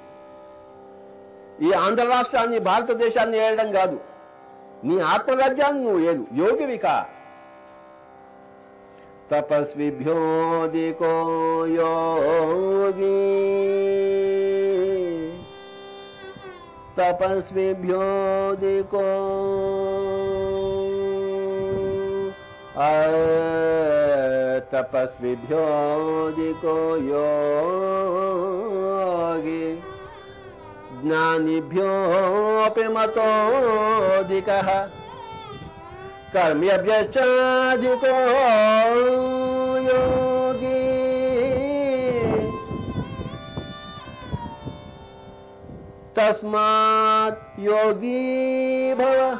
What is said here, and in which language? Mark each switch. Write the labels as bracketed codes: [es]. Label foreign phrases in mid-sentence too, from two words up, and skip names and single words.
[te] ఈ ఆంధ్ర రాష్ట్రాన్ని, భారతదేశాన్ని ఏలడం కాదు, నీ ఆత్మరాజ్యాన్ని నువ్వు ఏలు. యోగివిక. [sa] తపస్విభ్యోధికో యోగి, तपस्विभ्योऽधिको तपस्विभ्योऽधिको योगी ज्ञानिभ्योऽपि मतोऽधिकः कर्म्यभ्यश्चाधिको योगी तस्मात् योगी भव